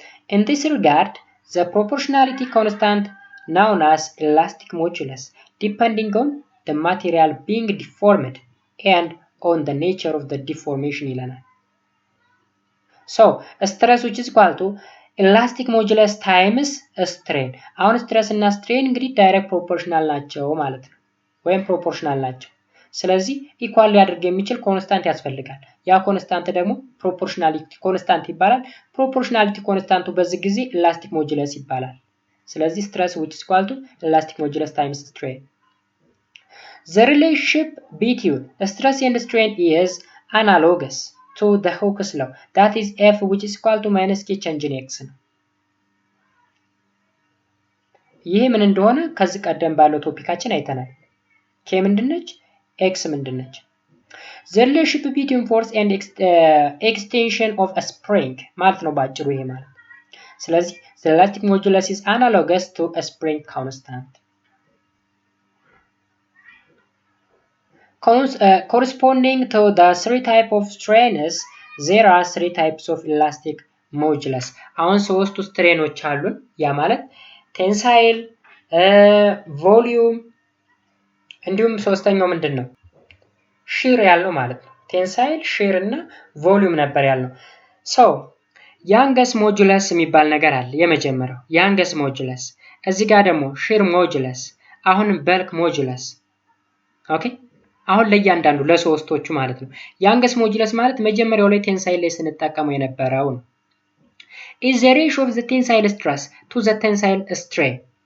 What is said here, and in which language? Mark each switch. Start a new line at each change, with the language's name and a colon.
English: In this regard, the proportionality constant known as elastic modulus depending on the material being deformed and on the nature of the deformation
Amharic: ይለናል።
English: So, stress which is equal to elastic modulus times strain.
Amharic: አሁን stress እና strain እንግዲህ direct proportional ናቸው ማለት ነው ወይም proportional ናቸው። ስለዚህ ኢኳል ሊያደርግ የሚችል ኮንስታንት ያስፈልጋል። ያ ኮንስታንት ደግሞ proportionality ኮንስታንት ይባላል። proportionality ኮንስታንቱ በዚህ ጊዜ elastic modulus ይባላል። ስለዚህ
English: stress which is equal to elastic modulus times strain. The relationship between stress and strain is analogous to the Hooke's law, that is F which is equal to minus K change in X ነው።
Amharic: ይሄ ምን እንደሆነ ከዚህ ቀደም ባለው ቶፒካችን አይተናል። K ምንድነች? X ምንድነች?
English: The relationship between force and extension of a spring
Amharic: ማለት ነው ባጭሩ ይሄ ማለት።
English: ስለዚህ the elastic modulus is analogous to a spring constant. Corresponding to the three types of strains, there are three types of elastic modulus.
Amharic: አሁን ሶስቱ ስትሬኖች አሉን። ያ ማለት ቴንሳይል፣ ቮሊዩም እንዲሁም ሶስተኛው ምንድነው? ሺር ያለው ማለት ነው። ቴንሳይል፣ ሺር እና ቮሊዩም ነበር ያለው። So, ያንገስ ሞጁለስ የሚባል ነገር አለ። የመጀመሪያው ያንገስ ሞጁለስ፣ እዚህ ጋር ደግሞ ሺር ሞጁለስ፣ አሁን በልክ ሞጁለስ። ኦኬ አሁን ለእያንዳንዱ ለሶስቶቹ ማለት ነው። ያንገስ ሞጁለስ ማለት መጀመሪያው ላይ ቴንሳይል ላይ ስንጠቀመው የነበረው ነው።
English: is the ratio of the tensile stress to the tensile strain.